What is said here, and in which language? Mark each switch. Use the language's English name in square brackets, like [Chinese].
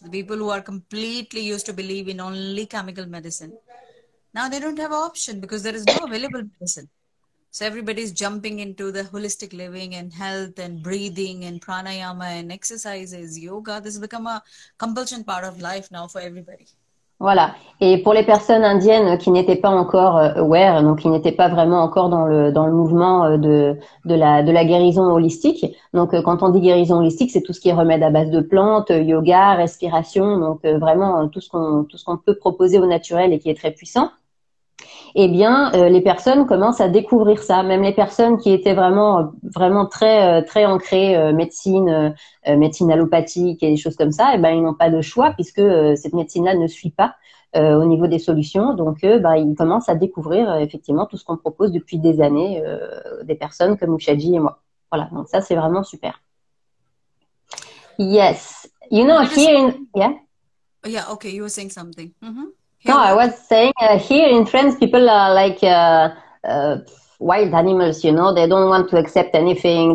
[English] The people who are completely used to believe in only chemical medicine, now they don't have an option because there is no available medicine. So everybody's jumping into the holistic living and health and breathing and pranayama and exercises, yoga. This has become a compulsion part of life now for everybody. [French] Voilà. Et pour les personnes indiennes qui n'étaient pas encore aware, donc qui n'étaient pas vraiment encore dans le mouvement de la guérison holistique. Donc quand on dit guérison holistique, c'est tout ce qui est remède à base de plantes, yoga, respiration, donc vraiment tout ce qu'on peut proposer au naturel et qui est très puissant. Eh bien, les personnes commencent à découvrir ça. Même les personnes qui étaient vraiment très ancrées médecine allopathique et des choses comme ça, eh ben ils n'ont pas de choix puisque cette médecine-là ne suit pas au niveau des solutions. Donc, ils commencent à découvrir effectivement tout ce qu'on propose depuis des années, des personnes comme Ushaji et moi. Voilà. Donc ça, c'est vraiment super. [English] Yes, you know yeah. Yeah. Okay, you were saying something. Mm-hmm. No, I was saying here in France, people are like wild animals. You know, they don't want to accept anything.